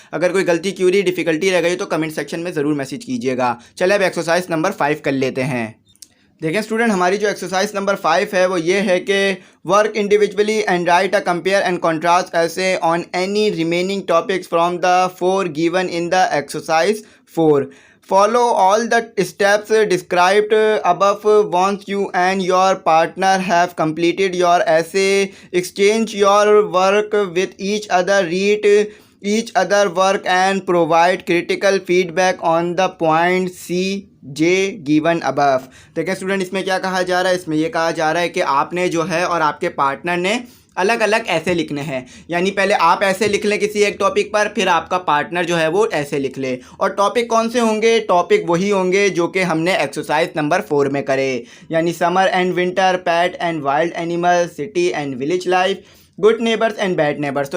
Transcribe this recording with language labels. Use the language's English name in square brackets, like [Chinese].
[Hindi] अगर कोई गलती, क्यूरी, डिफ़िकल्टी रह गई तो कमेंट सेक्शन में ज़रूर मैसेज कीजिएगा। चलिए अब एक्सरसाइज नंबर 5 कर लेते हैं। देखें स्टूडेंट, हमारी जो एक्सरसाइज नंबर 5 है वो ये है कि [English] Work individually and write a compare and contrast ऐसे on any remaining topics from the 4 given in the exercise 4. Follow all the steps described above once you and your partner have completed your essay. Exchange your work with each other, read each other work and provide critical feedback on the point C J given above. [Hindi] देखिए student, इसमें क्या कहा जा रहा है, इसमें ये कहा जा रहा है कि आपने जो है और आपके पार्टनर ने अलग अलग ऐसे लिखने हैं। यानी पहले आप ऐसे लिख लें किसी एक टॉपिक पर, फिर आपका पार्टनर जो है वो ऐसे लिख ले। और टॉपिक कौन से होंगे? टॉपिक वही होंगे जो कि हमने एक्सरसाइज नंबर 4 में करे, यानी [English] Summer and winter, pet and wild animal, city and village life, good neighbours and bad neighbours.